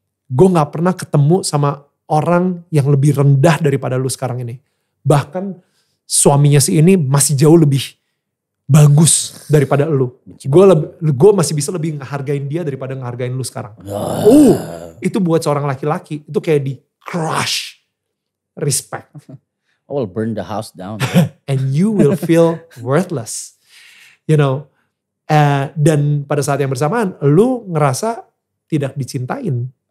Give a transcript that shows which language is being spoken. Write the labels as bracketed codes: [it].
[id] Gue gak pernah ketemu sama orang yang lebih rendah daripada lu sekarang ini. Bahkan suaminya si ini masih jauh lebih bagus daripada lu. Gue masih bisa lebih ngehargain dia daripada ngehargain lu sekarang. Itu buat seorang laki-laki, itu kayak di crush. Respect. [en] I will burn the house down. And you will feel worthless. You know, [id] dan pada saat yang bersamaan, lu ngerasa tidak dicintain.